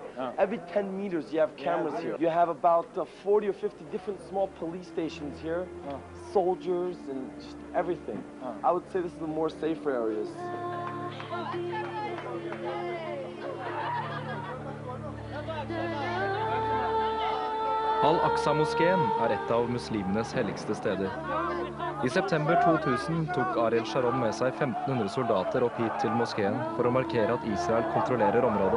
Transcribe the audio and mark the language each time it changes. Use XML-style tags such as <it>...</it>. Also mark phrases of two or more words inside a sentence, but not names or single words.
<en>Every 10 meters you have cameras here. You have about 40 or 50 different small police stations here, soldiers and just everything. I would say this is the more safer areas.</en> <no>Al-Aqsa-moskeen er et av muslimenes helligste steder. I september 2000 tok Ariel Sharon med seg 1500 soldater opp hit til moskeen for å markere at Israel kontrollerer området.</no>